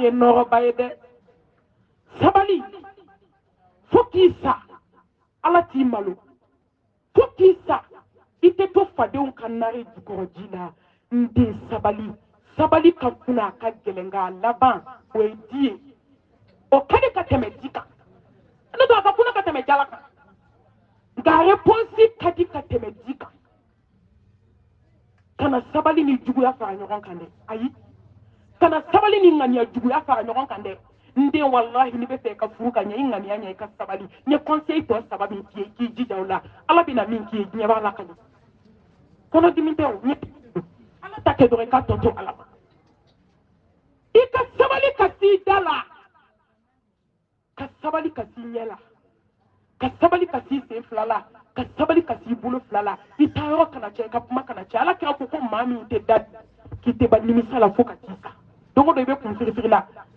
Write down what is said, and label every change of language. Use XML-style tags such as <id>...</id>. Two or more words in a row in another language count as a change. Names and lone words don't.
<bm>ye nɔgɔba ye dɛ sabali fo k'i sa ala t'i malo fo k'i sa i tɛ to fadenw ka nare jukɔrɔ ji la n den sabali sabali ka kunna a ka gɛlɛn nka a laban o ye di ye o ka di ka tɛmɛ di kan ne to ka kuna ka teme jalaka ga réponse kadi ka teme dika kana sabali ni juguya fara ɲɔgɔn kan dɛ ayi kana sabali ni ŋaniya juguya fara ɲɔgɔn kan dɛ nde wallahi ni bɛ fɛ ka furu ka ɲɛ i ŋaniya ɲɛ i ka sabali ɲɛ conseil tɔ saba min k'i ye k'i jija o la ala bɛna min k'i ye diɲɛ b'a la ka ɲɛ kɔnɔdimi tɛ o ɲɛ ala ta kɛ dɔrɔn i ka tɔ to ala ma i ka sabali ka s'i da la ka sabali ka s'i ɲɛ la ka sabali ka s'i sen fila la ka sabali ka s'i bolo fila la i ta yɔrɔ kana cɛ i ka kuma kana cɛ ala kira ko ko maa min tɛ da k'i tɛ ba nimisa la fo ka t'i sa don o don i bɛ kun firifiri la</bm>